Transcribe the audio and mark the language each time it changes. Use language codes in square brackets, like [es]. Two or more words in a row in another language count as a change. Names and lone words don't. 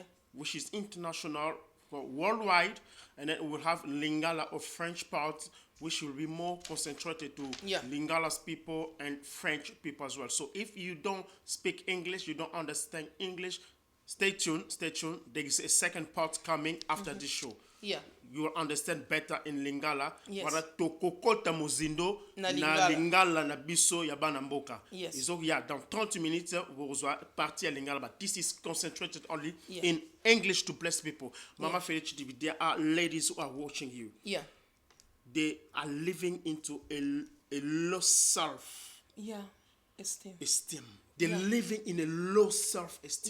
[en] which is international, worldwide, and then we'll have Lingala or French part, which will be more concentrated to Yeah. Lingala's people and French people as well. So if you don't speak English, you don't understand English, stay tuned. There is a second part coming after this show. Yeah. You will understand better in Lingala. Yes. [ln] Wala tokokota muzindo Na na Lingala. Lingala na biso ya bana mboka. [en] Yes. So yeah, [fr] dans 30 minutes, vous reçoit partie à Lingala, [en] but this is concentrated only Yeah. in English to bless people. Maman Felly Chidibi, there are ladies who are watching you. Yeah. They are living into a low self Yeah. Esteem. esteem. They're Yeah. living in a low self esteem.